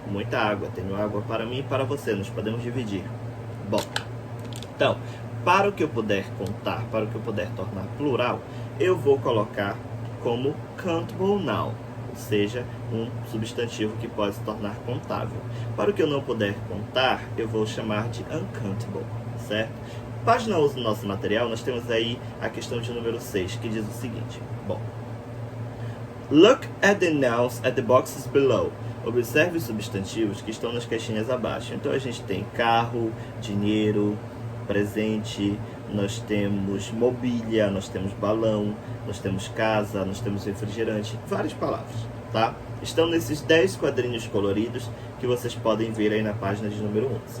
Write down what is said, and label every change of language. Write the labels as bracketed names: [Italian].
[Portuguese] Muita água, tenho água para mim e para você, nós podemos dividir. Bom, então, para o que eu puder contar, para o que eu puder tornar plural, eu vou colocar como countable noun, ou seja, um substantivo que pode se tornar contável. Para o que eu não puder contar, eu vou chamar de uncountable, certo? Página 11 do nosso material, nós temos aí a questão de número 6, que diz o seguinte. [English] Bom, look at the nouns at the boxes below. [Portuguese] Observe os substantivos que estão nas caixinhas abaixo. Então a gente tem carro, dinheiro, presente, nós temos mobília, nós temos balão, nós temos casa, nós temos refrigerante, várias palavras, tá? Estão nesses 10 quadrinhos coloridos que vocês podem ver aí na página de número 11.